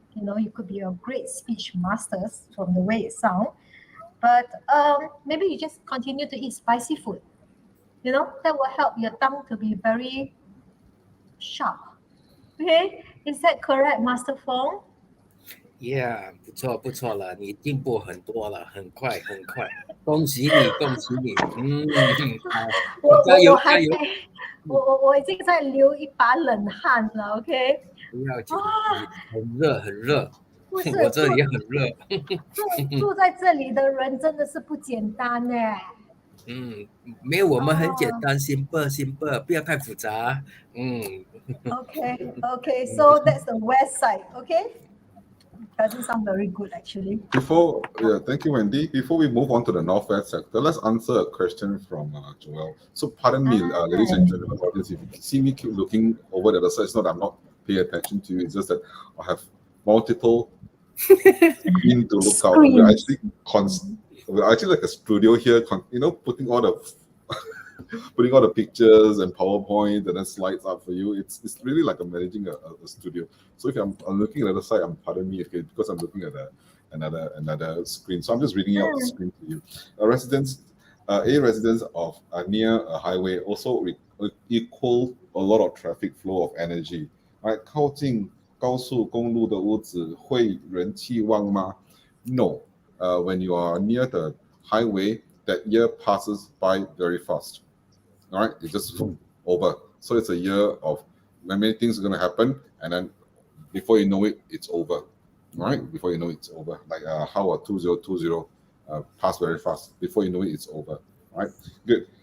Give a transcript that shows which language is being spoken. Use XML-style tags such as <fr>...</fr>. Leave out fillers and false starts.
<en>You could be a great speech master from the way it sounds, but maybe you just continue to eat spicy food. That will help your tongue to be very sharp. Okay, is that correct, Master Feng?</en> <zh>Yeah， 不错了，你进步很多了，很快，恭喜你！加油！我已经在流一把冷汗了 ，OK？不要紧，很热，我这里也很热。住在这里的人真的是不简单哎。没有，我们很简单，simple，不要太复杂。</zh> <en>Okay, so that's the west side, okay? Doesn't sound very good actually. Thank you, Wendy. Before we move on to the northwest sector, let's answer a question from Joel. So pardon me, ladies and gentlemen, if you see me keep looking over the other side, it's not that I'm not paying attention to you, it's just that I have multiple screens to look out. We're actually like a studio here, putting all the pictures and PowerPoint and then slides up for you. It's really like I'm managing a studio. So if I'm looking at the other side, pardon me because I'm looking at another screen. So I'm just reading out the screen to you. Residents of near a highway also equal a lot of traffic flow of energy. Right?</en> <zh>靠近高速公路的屋子会人气旺吗?</zh> <en>No. When you are near the highway, that year passes by very fast. All right, it's just over. So it's a year of many things are going to happen, and then before you know it, it's over. All right, before you know it's over. Like how 2020 passed very fast. Before you know it, it's over. All right, good.</en>